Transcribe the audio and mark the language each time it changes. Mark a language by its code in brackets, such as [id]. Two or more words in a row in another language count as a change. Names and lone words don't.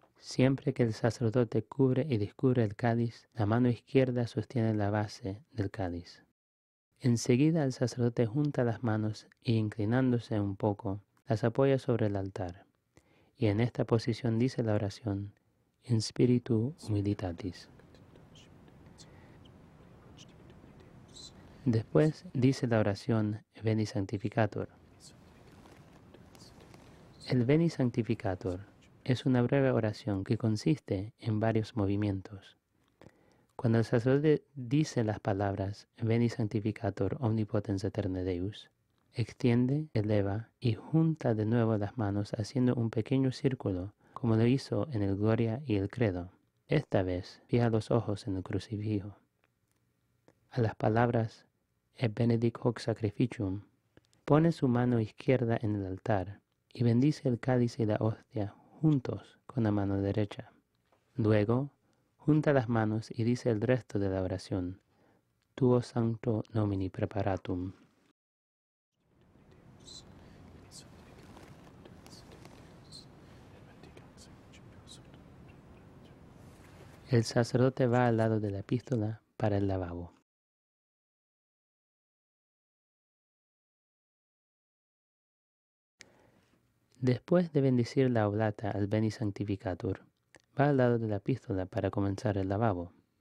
[es] Siempre que el sacerdote cubre y descubre el cáliz, la mano izquierda sostiene la base del cáliz. Enseguida el sacerdote junta las manos y inclinándose un poco, las apoya sobre el altar. Y en esta posición dice la oración, [la] In spiritu humilitatis. [es] Después dice la oración Veni Sanctificator. El Veni Sanctificator es una breve oración que consiste en varios movimientos. Cuando el sacerdote dice las palabras [la] Veni Sanctificator Omnipotens Aeterne Deus, [es] extiende, eleva y junta de nuevo las manos haciendo un pequeño círculo como lo hizo en el Gloria y el Credo. Esta vez fija los ojos en el crucifijo. A las palabras [la] Et benedic hoc sacrificium, [es] pone su mano izquierda en el altar y bendice el cáliz y la hostia juntos con la mano derecha. Luego, junta las manos y dice el resto de la oración. [la] Tuo sancto nomini preparatum. [es] El sacerdote va al lado de la epístola para el lavabo. Después de bendecir la oblata al Beni Sanctificatur, va al lado de la epístola para comenzar el lavabo.